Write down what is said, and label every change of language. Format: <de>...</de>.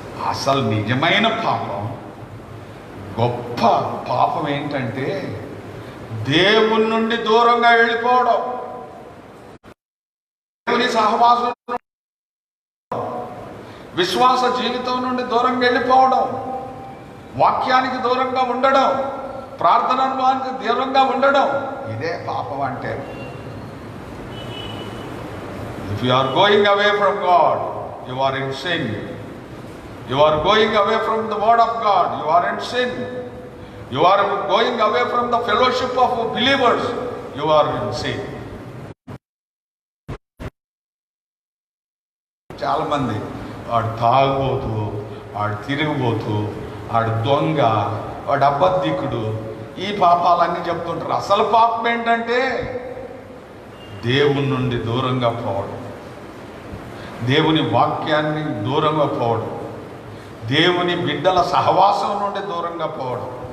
<te>అసలు నిజమైన పాపం, గొప్ప పాపం ఏంటంటే దేవుని నుండి దూరంగా వెళ్ళిపోవడం, దేవుని సహవాసం, విశ్వాస జీవితం నుండి దూరంగా వెళ్ళిపోవడం, వాక్యానికి దూరంగా ఉండడం, ప్రార్థనానికి దూరంగా ఉండడం. ఇదే పాపం అంటే.</te> <en>If you are going away from God, you are in sin. You are going away from the word of God, you are in sin. You are going away from the fellowship of believers, you are in sin.</en> <te>చాలా మంది వాడు తాగుబోతూ, వాడు తిరిగిపోతూ, వాడు దొంగ, వాడు అబద్ధికుడు, ఈ పాపాలన్నీ చెప్తుంటారు. అసలు పాపం ఏంటంటే దేవుని నుండి దూరంగా పోవడం, దేవుని వాక్యాన్ని దూరంగా పోవడం, దేవుని బిడ్డల సహవాసం నుండి దూరంగా పోవడం.</te>